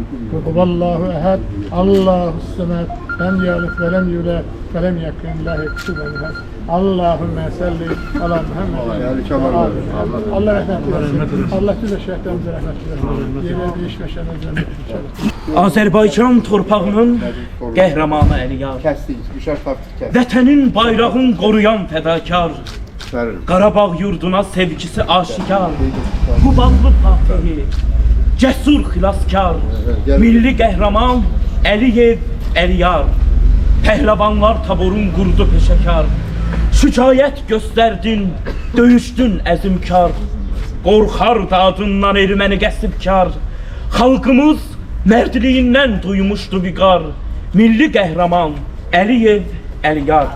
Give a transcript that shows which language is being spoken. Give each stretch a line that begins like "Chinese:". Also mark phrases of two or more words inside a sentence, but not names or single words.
Arabic: هو الله أحد. الله الصمد. لم يلد ولم يولد ولم يكن له كفوا أحد. اللهم صل على محمد.
Turkish: Allah rahmet eylesin. Allah bize şehitlerimize rahmet eylesin. Yine değişmeşen cennet.
Azerbaijani: Azərbaycan torpağının qəhrəmanı Əliyar, vətənin bayrağın qoruyan fədakar, Qarabağ yurduna sevgisi aşikar, Qubadlı Fatihi, cəsur xilaskar, milli qəhrəman Əliyev Əliyar, pəhləvanlar taborun qurdu peşəkar, şücaət göstərdin, döyüşdün əzimkar, qorxar dadından erməni qəsbkar, xalqımız mərdliyindən duymuşdu viqar, milli qəhrəman Əliyev Əliyar.